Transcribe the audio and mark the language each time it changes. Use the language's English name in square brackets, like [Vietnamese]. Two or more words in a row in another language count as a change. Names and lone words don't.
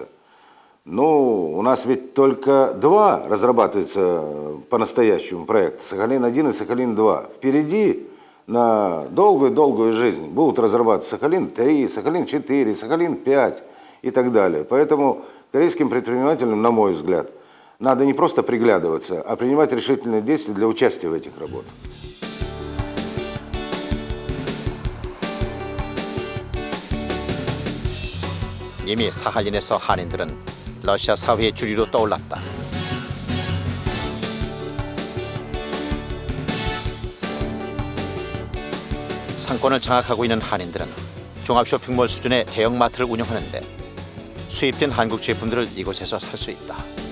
[Russian] Ну, у нас ведь только два разрабатываются по-настоящему проекта, Сахалин-1 и Сахалин-2. Впереди на долгую жизнь будут разрабатываться Сахалин-3, Сахалин-4, Сахалин-5 и так далее. Поэтому корейским предпринимателям, на мой взгляд, надо не просто приглядываться, а принимать решительные действия для участия в этих работах. [Korean] 이미 사할린에서 한인들은 러시아 사회의 주류로 떠올랐다. 상권을 장악하고 있는 한인들은 종합쇼핑몰 수준의 대형마트를 운영하는데 수입된 한국 제품들을 이곳에서 살 수 있다.